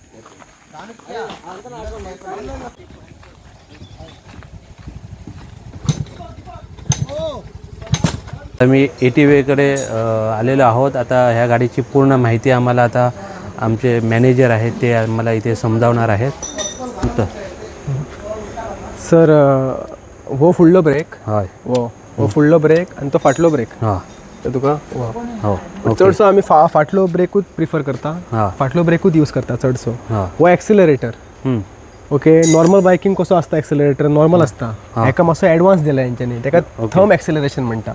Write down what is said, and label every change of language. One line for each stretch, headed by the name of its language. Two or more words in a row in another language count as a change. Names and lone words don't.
Marathi: आम्ही ATVकडे आलेलो आहोत। आता ह्या गाडीची पूर्ण माहिती आम्हाला आता आमचे मॅनेजर आहेत ते आम्हाला इथे समजावणार आहेत।
Konkani: सर हो फुडलो ब्रेक हय हो फुडलो ब्रेक आणि तो फाटलो ब्रेक हां तर तुका हो चडसो आमी फाटलो ब्रेकूच प्रिफर करता, फाटलो ब्रेकूच यूज करता चडसो। हो एक्सिलरेटर ओके,
English: normal biking
Konkani: कसो आसता एक्सिलरेटर नॉर्मल आसता, हेका मातसो एडवान्स दिला हेंच्यांनी, तेका
English: thumb acceleration
Konkani: म्हणटा।